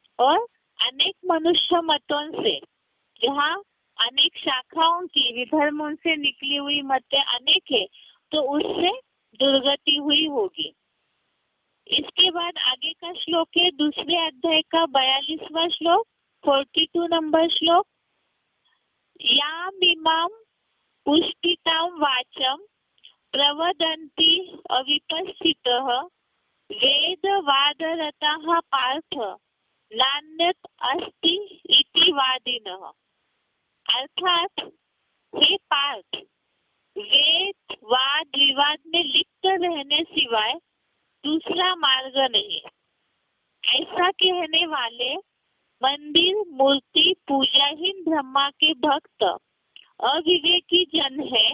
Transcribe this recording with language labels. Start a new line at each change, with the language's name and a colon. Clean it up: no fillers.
Hindi: और अनेक मनुष्य मतों से, जहाँ अनेक शाखाओं की विधर्मों से निकली हुई मतें अनेक है, तो उससे दुर्गति हुई होगी। इसके बाद आगे का श्लोक है दूसरे अध्याय का 42वां श्लोक, 42 नंबर श्लोक।
Sanskrit: याम इमाम पुष्पितां वाचम प्रवदन्ति अविपस्थितः वेदवादरताः पार्थ नान्यत् अस्ति इति वादिनः।
Hindi: अर्थात हे पार्थ, वेद वाद विवाद में लिप्त रहने सिवाय दूसरा मार्ग नहीं। ऐसा कहने वाले मंदिर मूर्ति पूजाहीन ब्रह्मा के भक्त अविवेकी जन है।